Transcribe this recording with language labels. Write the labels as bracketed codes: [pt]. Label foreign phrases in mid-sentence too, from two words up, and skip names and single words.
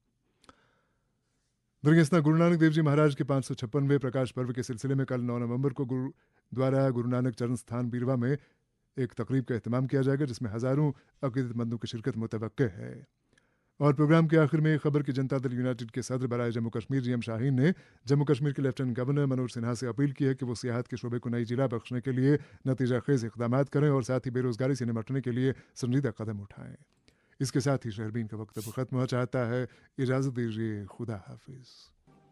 [ur] درگستہ گرو نانک دیو جی مہاراج کے 556ویں پرکاش پرو کے سلسلے میں کل 9 نومبر کو گرودوارا گرو نانک چرن ستھان بیروا میں ایک تقریب کا اہتمام کیا جائے گا جس میں ہزاروں عقیدت مندوں کی شرکت متوقع ہے۔ اور پروگرام کے آخر میں خبر کی جنتا دل یونائٹڈ کے صدر برائے جموں کشمیر جی ایم شاہین نے جموں کشمیر کے لیفٹیننٹ گورنر منوج سنہا سے اپیل کی ہے کہ وہ سیاحت کے شعبے کو نئی جلا بخشنے کے لیے نتیجہ خیز اقدامات کریں اور ساتھ ہی بے روزگاری سے نمٹنے کے لیے سنجیدہ قدم اٹھائیں۔ اس کے ساتھ ہی شہربین کا وقت اب ختم ہوا چاہتا ہے۔ اجازت دیجیے، خدا حافظ۔